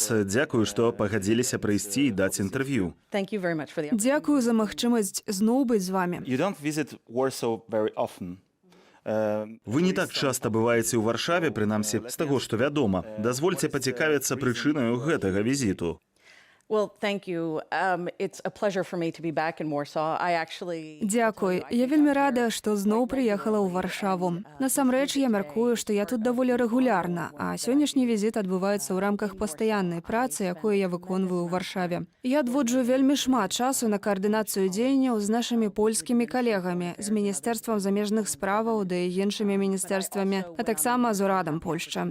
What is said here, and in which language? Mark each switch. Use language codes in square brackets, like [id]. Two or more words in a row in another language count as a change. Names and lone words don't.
[be] Дзякую, што пагадзіліся прыйсці і даць інтэрв'ю. Дзякую за магчымасць зноў быць з вамі. Вы не так часта бываеце ў Варшаве, прынамсі, з таго, што вядома. Дазвольце пацікавіцца прычынаю гэтага візіту. [en] Well, thank you. It's a pleasure for me to be back in Warsaw. I actually... [be] Дзякуй. Я вельмі рада, што зноў прыехала ў Варшаву. Насамрэч, я мяркую, што я тут даволі рэгулярна, а сённяшні візіт адбываецца ў рамках пастаяннай працы, якую я выконваю ў Варшаве. Я адводжу вельмі шмат часу на каардынацыю дзеянняў з нашымі польскімі калегамі, з Міністэрствам замежных справаў ды іншымі міністэрствамі, а таксама з урадам Польшчы.